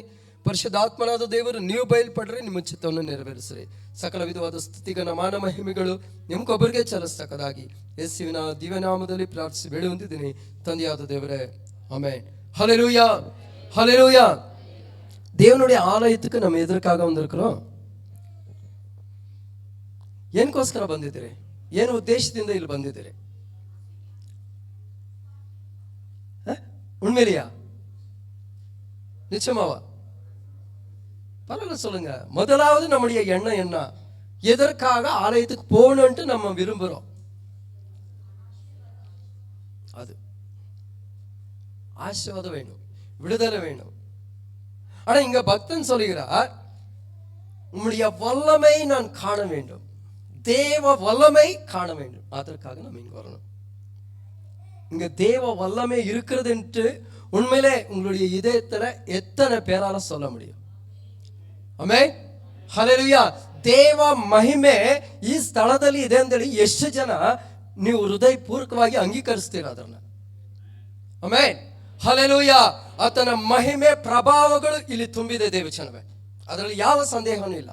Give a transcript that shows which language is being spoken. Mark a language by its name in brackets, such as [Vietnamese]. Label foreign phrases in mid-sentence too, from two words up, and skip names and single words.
[Kannada] ಪರಿಶುದ್ಧಾತ್ಮನಾದ ದೇವರು, ನೀವು ಬಯಲ್ಪಡ್ರಿ, ನಿಮ್ಮ ಚಿತ್ತವನ್ನು ನೆರವೇರಿಸ್ರಿ. ಸಕಲ ವಿಧವಾದ ಸ್ತುತಿಗನ ಮಾನ ಮಹಿಮೆಗಳು ನಿಮ್ಗೊಬ್ಬರಿಗೆ ಚಲಿಸ್ತಕ್ಕದಾಗಿ ಯೇಸುವಿನ ದಿವ್ಯನಾಮದಲ್ಲಿ ಪ್ರಾರ್ಥಿಸಿ ಬೇಡಿ ಹೊಂದಿದ್ದೀನಿ ತಂದೆಯಾದ ದೇವರೇ, ಆಮೆನ್. ಹಲ್ಲೆಲೂಯಾ, ಹಲ್ಲೆಲೂಯಾ. [Tamil] ದೇವನುடைய ஆலயத்துக்கு நம்ம எதற்காக வந்திருக்கிறோம்? [Kannada] ಏನಕ್ಕೋಸ್ಕರ ಬಂದಿದ್ದೀರಿ? ಏನು ಉದ್ದೇಶದಿಂದ ಇಲ್ಲಿ ಬಂದಿದ್ದೀರಿ? [Tamil] உண்மையிலையா? நிச்சயமாவா? பரவாயில்ல, சொல்லுங்க. முதலாவது நம்முடைய எண்ணம் என்ன? எதற்காக ஆலயத்துக்கு போகணும்ட்டு நம்ம விரும்புறோம்? அது ஆசீர்வாதம் வேணும், விடுதலை வேணும். ஆனா இங்க பக்தன் சொல்லுகிறார், உம்முடைய வல்லமை நான் காண வேண்டும், தேவ வல்லமை காண வேண்டும். அதற்காக நம்ம இங்க வரணும். இங்க தேவ வல்லமை இருக்கிறது என்று உண்மையிலே உங்களுடைய இதயத்துல எத்தனை பேரால சொல்ல முடியும்? [Kannada] ಆಮೆನ್, ಹಲ್ಲೆಲೂಯಾ. ದೇವ ಮಹಿಮೆ ಈ ಸ್ಥಳದಲ್ಲಿ ಇದೆ ಅಂತೇಳಿ ಎಷ್ಟು ಜನ ನೀವು ಹೃದಯಪೂರ್ವಕವಾಗಿ ಅಂಗೀಕರಿಸ್ತೀರ ಅದನ್ನ? ಆಮೆನ್, ಹಲ್ಲೆಲೂಯಾ. ಆತನ ಮಹಿಮೆ, ಪ್ರಭಾವಗಳು ಇಲ್ಲಿ ತುಂಬಿದೆ ದೇವಚನವೇ, ಅದರಲ್ಲಿ ಯಾವ ಸಂದೇಹನೂ ಇಲ್ಲ.